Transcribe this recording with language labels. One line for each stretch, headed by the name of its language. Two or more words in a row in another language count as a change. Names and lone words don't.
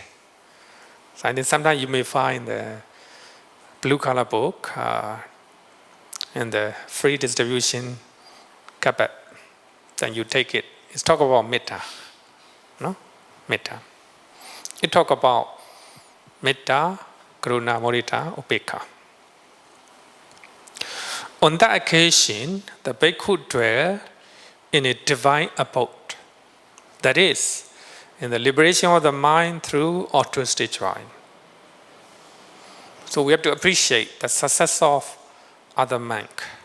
English: So I think sometimes you may find the blue color book in the free distribution cupboard. Then you take it. It's talk about metta. Metta. It talk about
Pali: metta, karuna, mudita, upekkha.
English: On that occasion, the bhikkhu dwell in a divine abode. That is, in the liberation of the mind through altruistic joy. So we have to appreciate the success of other monk.